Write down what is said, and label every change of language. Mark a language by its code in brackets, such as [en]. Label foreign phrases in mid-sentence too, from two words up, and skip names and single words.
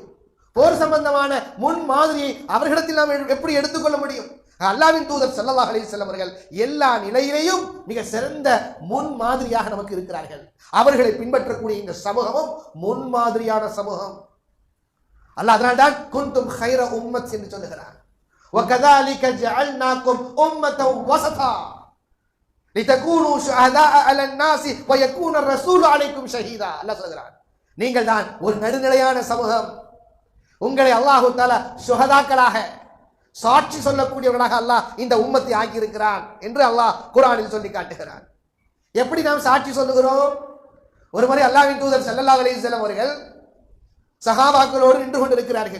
[ta] போர் சம்பந்தமான முன்மாதிரியை அவர்களிடத்தில் நாம் எப்படி எடுத்துக்கொள்ள முடியும்? அல்லாஹ்வின் தூதர் [ar] صلى الله عليه وسلم [ta] அவர்கள் எல்லா நிலையிலேயும் மிக சிறந்த முன்மாதிரியாக நமக்கு இருக்கிறார்கள். அவர்களை பின்பற்றக்கூடிய இந்த சமூகமும் முன்மாதிரியான சமூகம். அல்லாஹ் அதனால்தான் [ar] كنتم خير أمة [ta] என்று சொல்லுகிறான். [ar] وَكَذَلِكَ جَعَلْنَاكُمْ أُمَّةً وَسَطًا لِتَكُونُوا شُهَدَاءَ عَلَى النَّاسِ وَيَكُونَ الرَّسُولُ عَلَيْكُمْ شَهِيدًا. [ta] அல்லாஹ் சொல்கிறான், நீங்கள் தான் ஒரு நடுநிலையான சமூகம், உங்களை [ar] الله تعالى [ta] ஷுஹதாக்களாக சாட்சி சொல்லக்கூடியவர்களாக அல்லாஹ் இந்த உம்மத்தை ஆக்கி இருக்கிறான் என்று அல்லாஹ் குர்ஆனில் சொல்லி காட்டுகிறான். எப்படி நாம் சாட்சி சொல்லுகிறோம்? ஒரு முறை அல்லாஹ்வின் தூதர் [ar] صلى الله عليه وسلم [ta] அவர்கள் சஹாபாக்களோடு நின்று கொண்டிருக்கிறார்கள்.